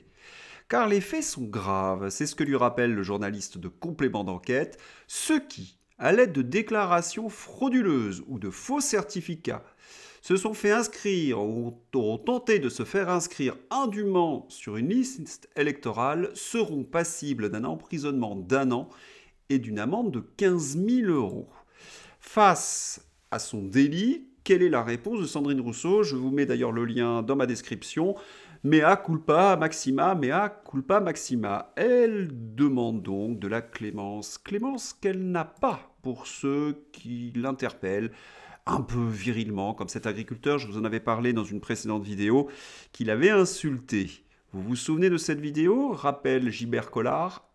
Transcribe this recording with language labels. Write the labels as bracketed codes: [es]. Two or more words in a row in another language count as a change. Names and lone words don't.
[fr] Car les faits sont graves, c'est ce que lui rappelle le journaliste de complément d'enquête, ceux qui, à l'aide de déclarations frauduleuses ou de faux certificats, se sont fait inscrire ou ont tenté de se faire inscrire indûment sur une liste électorale seront passibles d'un emprisonnement d'1 an et d'une amende de 15 000 euros. Face à son délit, quelle est la réponse de Sandrine Rousseau? Je vous mets d'ailleurs le lien dans ma description. [la] Mea culpa maxima, mea culpa maxima. [fr] Elle demande donc de la clémence. Clémence qu'elle n'a pas pour ceux qui l'interpellent un peu virilement, comme cet agriculteur, je vous en avais parlé dans une précédente vidéo, qu'il avait insulté. Vous vous souvenez de cette vidéo? Rappelle Gilbert Collard.